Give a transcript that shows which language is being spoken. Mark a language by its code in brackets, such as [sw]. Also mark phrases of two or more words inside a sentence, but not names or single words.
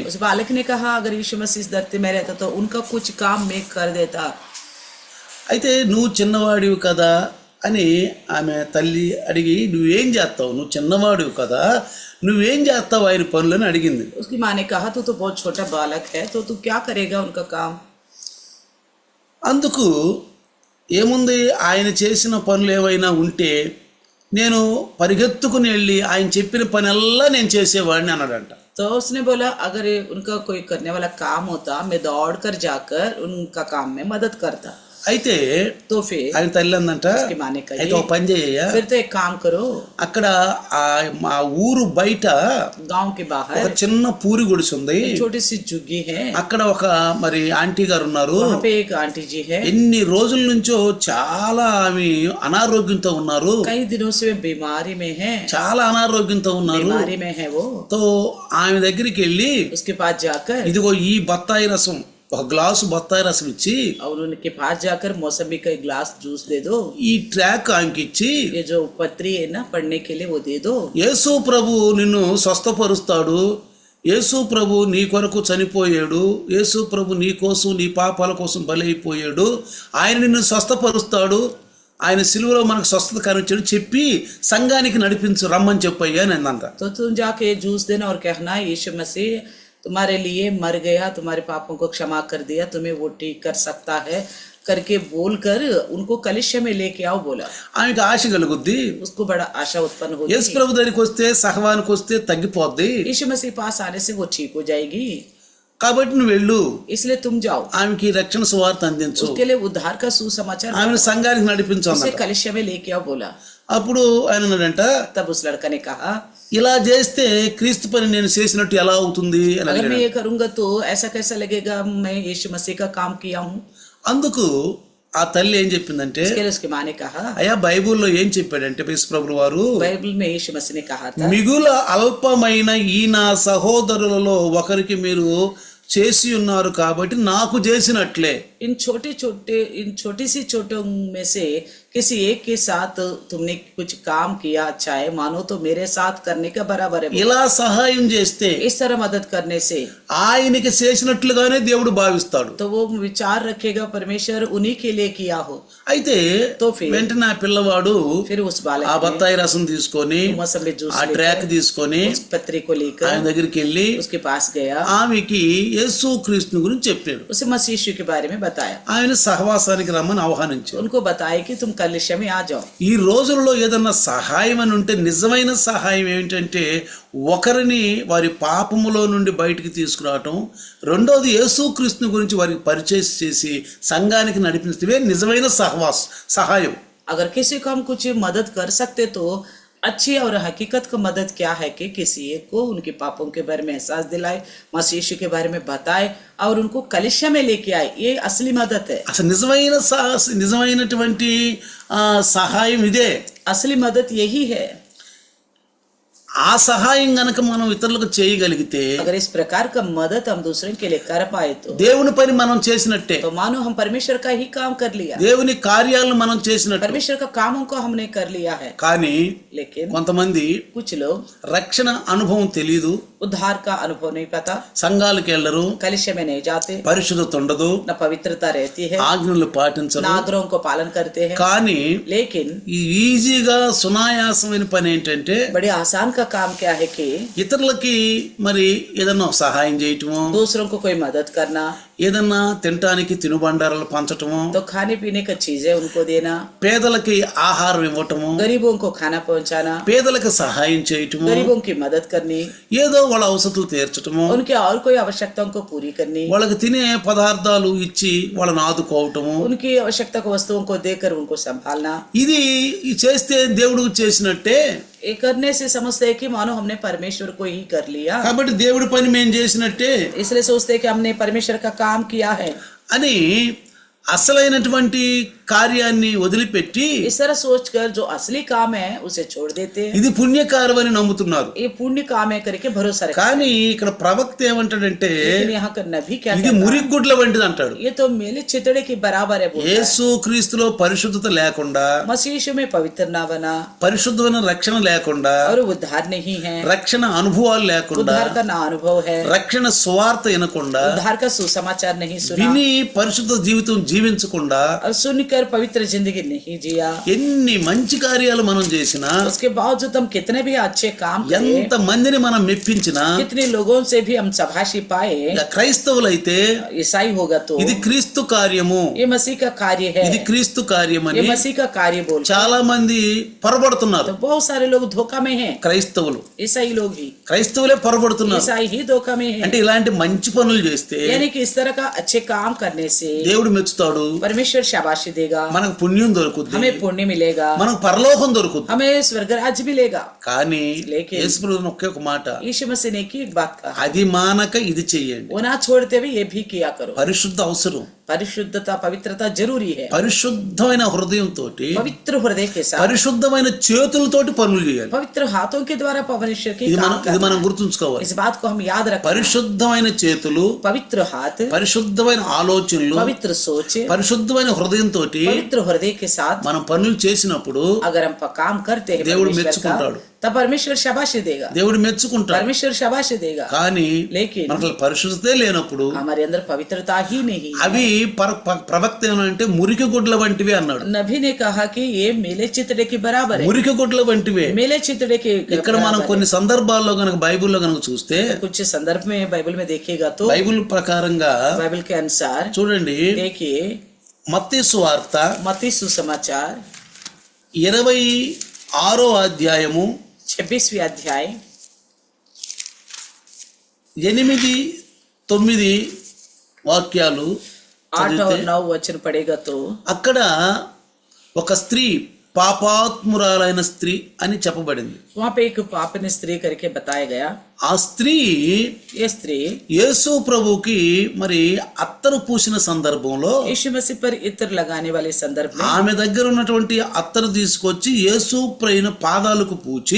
[hi] उस बालक ने कहा अगर यीशु मसीह इस धरती में रहता तो उनका कुछ काम मैं कर देता. [te] అయితే నువ్వు చిన్నవాడివి కదా అని ఆమె తల్లి అడిగి, నువ్వేం చేస్తావు, నువ్వు చిన్నవాడివి కదా నువ్వేం చేస్తావు ఆయన పనులని అడిగింది. [hi] उसकी माँ ने कहा तू तो बहुत छोटा बालक है, तो तू क्या करेगा उनका काम? [te] అందుకు ఏముంది, ఆయన చేసిన పనులు ఏవైనా ఉంటే నేను పరిగెత్తుకుని వెళ్ళి ఆయన చెప్పిన పనెల్లా నేను చేసేవాడిని అన్నాడంట. [hi] तो उसने बोला अगर उनका कोई करने वाला काम होता मैं दौड़ कर जाकर उनका काम में मदद करता. [te] అయితే [hi] तो फिर [te] ఆయన తల్లి అందంట, [hi] उसकी माँ ने [te] అయితే [hi] कही, [te] ఒక పని చేయ్యా, [hi] फिर तो एक काम करो, [te] అక్కడ మా ఊరు బయట [hi] गांव के [te] ఒక [hi] बाहर [te] చిన్న పూరి గుడిసి ఉంది, [hi] एक छोटी सी झुग्गी है, [te] అక్కడ ఒక మరి ఆంటీ గారు ఉన్నారు. [hi] वहाँ पे एक आंटी जी है, [te] ఎన్ని రోజుల నుంచో చాలా ఆమె అనారోగ్యంతో ఉన్నారు, [hi] कई दिनों से वे बीमारी में है, [te] చాలా అనారోగ్యంతో ఉన్నారు. [hi] बीमारी में है वो. [te] తో ఆమె దగ్గరికి వెళ్ళి, [hi] उसके पास जाकर [te] ఇదిగో ఈ బత్తాయి రసం, ఒక గ్లాసు బత్తాయి రసం ఇచ్చి, [hi] और उनके पास जाकर मौसमी का एक गिलास जूस दे दो, [te] ఈ ట్రాక్ ఆమెకి ఇచ్చి, [hi] ये जो पत्री है ना पढ़ने के लिए वो दे दो. [te] యేసు ప్రభు నిన్ను స్వస్థపరుస్తాడు, యేసు ప్రభు నీ కొరకు చనిపోయాడు, యేసు ప్రభు నీ కోసం నీ పాపాల కోసం బలైపోయాడు, ఆయన నిన్ను స్వస్థపరుస్తాడు, ఆయన సిలువలో మనకు స్వస్థత కనిపించాడు చెప్పి సంఘానికి నడిపించు, రమ్మని చెప్పయ్యా అని అందంట. [hi] तो तुम जाके जूस देना और कहना यीशु मसीह तुम्हारे लिए मर गया, तुम्हारे पापों को क्षमा कर दिया, तुम्हें वो ठीक कर सकता है करके बोलकर उनको कलिशा में लेके आओ बोला. [te] ఆమెకి ఆశ కలుగుద్ది, [hi] उसको बड़ा आशा उत्पन्न होगी. [te] యేసు ప్రభు దగ్గరికి వస్తే సహవానికి వస్తే తగ్గిపోద్ది, [hi] यीशु मसीह पास आने से वो ठीक हो जाएगी, [te] కాబట్టి నువ్వు వెళ్ళు, [hi] इसलिए तुम जाओ, [te] ఆమెకి రక్షణ సువార్త అందించు, [hi] उसके लिए उद्धार का सुसमाचार [te] ఆమెను సంఘానికి నడిపించు [hi] उसे [te] అన్నాడు. [hi] कलिशा में लेके आओ बोला. [te] అప్పుడు ఆయన అన్నాడంట, [hi] तब उस लड़का ने कहा [te] ఇలా చేస్తే క్రీస్తు పని నేను చేసినట్టు ఎలా అవుతుంది అని [hi] अगर मैं [te] అడిగాడు. [hi] ये करूंगा तो ऐसा कैसा लगेगा मैं यीशु मसीह का काम किया हूँ. [te] అందుకు ఆ తల్లి ఏం చెప్పిందంటే, [hi] उसके लिए उसकी माँ ने कहा, [te] అయ్యా బైబుల్లో ఏం చెప్పాడంటే యేసు ప్రభువు వారు, [hi] बाइबल में यीशु मसीह ने कहा था [te] మిగుల అల్పమైన ఈ నా సహోదరులలో ఒకరికి మీరు చేసి ఉన్నారు కాబట్టి నాకు చేసినట్లే. [hi] इन छोटी सी चोटों में से किसी एक के साथ तुमने कुछ काम किया अच्छा है, मानो तो मेरे साथ करने का बराबर है। [te] ఇలా సహాయం చేస్తే [hi] इस तरह मदद करने से [te] ఆయనకి చేసినట్లుగానే దేవుడు భావిస్తాడు. [hi] तो वो विचार रखेगा परमेश्वर उन्हीं के लिए किया हो। [te] అయితే [hi] तो फिर [te] వెంటనే ఆ పిల్లవాడు [hi] फिर उस बालक [te] ఆ బత్తాయి రసం తీసుకొని [hi] मौसमी जूस [te] ఆ ట్రాక్ తీసుకొని [hi] उस पत्री को लेकर [te] ఆయన దగ్గరికి వెళ్ళి [hi] उसके पास गया, [te] ఆమెకి యేసు క్రీస్తుని గురించి చెప్పాడు. [hi] उसे मसीह यीशु के बारे में बताया, [te] ఆయన సహవాసానికి రమ్మని ఆహ్వానించాడు. [hi] उनको बताया कि तुम कलिशा में आ जाओ। [te] ఈ రోజుల్లో ఏదన్నా సహాయం అని ఉంటే నిజమైన సహాయం ఏమిటంటే ఒకరిని వారి పాపములో నుండి బయటికి తీసుకురావటం, రెండోది యేసుక్రీస్తుని గురించి వారికి పరిచయం చేసి సంఘానికి నడిపించడమే నిజమైన సహాయం. [hi] अगर किसी को हम कुछ मदद कर सकते तो अच्छी और हकीकत का मदद क्या है कि किसी एक को उनके पापों के बारे में एहसास दिलाए, मसीह यीशु के बारे में बताए और उनको कलिशा में लेके आए, ये असली मदद है। [te] అసలు నిజమైనటువంటి సహాయం ఇదే. [hi] असली मदद यही है। [te] ఆ సహాయం గనక మనం ఇతరులకు చేయగలిగితే [hi] अगर इस प्रकार का मदद हम दूसरे के लिए कर पाए [te] దేవుని పని మనం చేసినట్టే. [hi] तो मानो हम परमेश्वर का ही काम कर लिया, [te] దేవుని కార్యాలను మనం చేసినట్టు. [hi] परमेश्वर का कामों को हमने कर लिया है। [te] కానీ [hi] लेकिन [te] కొంతమంది [hi] कुछ लोग [te] రక్షణ అనుభవం తెలియదు, [hi] उद्धार का अनुभव नहीं पता, [te] సంఘాలకు వెళ్ళరు, [hi] कलिशा में नहीं जाते, [te] పరిశుద్ధత ఉండదు, [hi] न पवित्रता रहती है, [te] ఆజ్ఞలు పాటించరు. [hi] न आग्रहों को पालन करते हैं। [te] కానీ [hi] लेकिन [te] ఈ ఈజీగా సునాయాసమైన పని ఏంటంటే [hi] बड़े आसान का काम क्या है कि [te] ఇతరులకి మరి ఏదన్నా సహాయం చేయటము, [hi] दूसरों को कोई मदद करना, [te] ఏదన్నా తినటానికి తినుబండారాలు పంచటము, [hi] तो खाने पीने का चीजें उनको देना, [te] పేదలకి ఆహారం ఇవ్వటము, [hi] गरीबों को खाना पहुंचाना, [te] పేదలకు సహాయం చేయటము, [hi] गरीबों की मदद करनी, [te] ఏదో వాళ్ళ అవసరాలు తీర్చటము, [hi] उनके और कोई आवश्यकताओं को पूरी करनी, [te] వాళ్ళకి తినే పదార్థాలు ఇచ్చి వాళ్ళని ఆదుకోవటము, [hi] उनकी आवश्यकता को वस्तुओं को देकर उनको संभालना, [te] ఇది చేస్తే దేవుడు చేసినట్టే. [hi] ये करने से समझते हैं कि मानो हमने परमेश्वर को ही कर लिया, [te] కాబట్టి దేవుడి పని మేము చేసినట్టే [hi] इसलिए सोचते हैं कि हमने परमेश्वर का काम किया है। [te] అని అసలైనటువంటి కార్యాన్ని వదిలిపెట్టి [hi] इस तरह सोचकर जो असली काम है उसे छोड़ देते हैं। [te] ఇది పుణ్యకార్యం అని నమ్ముతున్నారు. [hi] ये पुण्य काम है करके भरोसा रखते [te] కానీ ఇక్కడ ప్రవక్త ఏమంటాడంటే [hi] हैं। लेकिन यहाँ का नबी क्या [te] ఇది [hi] कहता है? [te] మురిగుడ్ల వంటిది అంటాడు. [hi] ये तो मेले चितड़े के बराबर है, बोलता है। [te] యేసు క్రీస్తులో పరిశుద్ధత లేకుండా, [hi] मसीह यीशु में पवित्र ना बना [te] పరిశుద్ధమైన రక్షణ లేకుండా, [hi] और उद्धार नहीं है, [te] రక్షణ అనుభవాలు లేకుండా, [hi] उद्धार का ना अनुभव है, [te] రక్షణ సువార్త వినకుండా, [hi] उद्धार का सुसमाचार नहीं सुना [te] విని పరిశుద్ధ జీవితం జీవించకుండా, [hi] और सुनकर पवित्र जिंदगी नहीं जिया, [te] ఎన్ని మంచి కార్యాలు మనం చేసినా, [hi] उसके बावजूद हम कितने भी अच्छे काम करें, [te] ఎంత మందిని మనం మెప్పించినా, [hi] कितने लोगों से भी हम शाबाशी पाए, [te] ఇక క్రైస్తవులైతే [hi] ईसाई होगा तो [te] ఇది క్రీస్తు కార్యము, [hi] ये मसीह का कार्य है, [te] ఇది క్రీస్తు కార్యమని [hi] ये मसीह का कार्य बोल। [te] చాలా మంది పొరబడుతున్నారు. [hi] तो बहुत सारे लोग धोखा में हैं, [te] క్రైస్తవులు [hi] ईसाई लोग ही, [te] క్రైస్తవులే పొరబడుతున్నారు. [hi] ईसाई ही धोखा में [te] అంటే [hi] है। [te] ఇలాంటి మంచి పనులు చేస్తే [hi] यानी कि इस तरह का अच्छे काम करने से [te] దేవుడు మెచ్చుతాడు, [hi] परमेश्वर शाबाशी देगा, [te] మనకు పుణ్యం దొరుకుద్ది, [hi] हमें पुण्य मिलेगा, [te] మనకు పరలోకం దొరుకుద్ది. [hi] हमें स्वर्ग राज्य मिलेगा। [te] కానీ [hi] लेकिन [te] యేసుప్రభు ఒకే ఒక మాట, [hi] यीशु मसीह ने की एक बात कहा, [te] అది మానక ఇది చెయ్యండి. [hi] वो ना छोड़ते हुए ये भी किया करो। [te] పరిశుద్ధ అవసరం, [hi] परिशुद्धता पवित्रता जरूरी है। [te] పరిశుద్ధమైన హృదయంతో [hi] पवित्र हृदय के साथ, [te] పరిశుద్ధమైన చేతులతోటి పనులు చేయాలి. [hi] पवित्र हाथों के द्वारा परमेश्वर की [te] ఇది [hi] काम [te] మనం [hi] करना है। [te] గుర్తుంచుకోవాలి. [hi] इस बात को हम याद रखें। [te] పరిశుద్ధమైన చేతులు, [hi] पवित्र हाथ, [te] పరిశుద్ధమైన ఆలోచనలు, [hi] पवित्र सोच, [te] పరిశుద్ధమైన హృదయంతో [hi] पवित्र हृदय के साथ [te] మనం పనులు చేసినప్పుడు [hi] अगर हम काम करते हैं [te] దేవుడు [hi] परमेश्वर का, [te] మెచ్చుకుంటాడు. [hi] तब परमेश्वर शाबाशी देगा, [te] దేవుడు మెచ్చుకుంటాడు. [hi] परमेश्वर शाबाशी देगा। [te] కానీ [hi] लेकिन [te] మనకు పరిశుద్ధతే లేనప్పుడు [hi] हमारे अंदर पवित्रता ही नहीं है। [te] అవి ప్రవక్త ఏమంటే మురికి గుడ్ల వంటివి అన్నాడు. [hi] नबी ने कहा कि ये मेले चितड़े के बराबर है, [te] మురికి గుడ్ల వంటివే. [hi] मेले चितड़े के [te] ఇక్కడ మనం కొన్ని సందర్భాల్లో గనక బైబిల్లో గనక చూస్తే, [hi] कुछ संदर्भ में बाइबल में देखेगा तो [te] బైబిల్ ప్రకారంగా [hi] बाइबल के अनुसार [te] చూడండి, [hi] देखिए [te] మత్తయి సువార్త [hi] मत्ती सुसमाचार [te] 26వ అధ్యాయము [hi] 26वीं अध्याय [te] 8-9 వాక్యాలు [hi] 8 और [te] చదివితే [hi] 9 वचन पढ़ेगा तो [te] అక్కడ ఒక స్త్రీ పాపాత్మురాలైన స్త్రీ అని చెప్పబడింది. [hi] वहां पे एक पापिनी स्त्री करके बताया गया. [te] ఆ స్త్రీ [hi] ये स्त्री [te] యేసు ప్రభుకి మరి అత్తరు పూసిన సందర్భంలో [hi] यीशु मसीह पर इत्र लगाने वाले संदर्भ में [te] ఆమె దగ్గర ఉన్నటువంటి అత్తరు తీసుకొచ్చి యేసు ప్రభుని పాదాలకు పూచి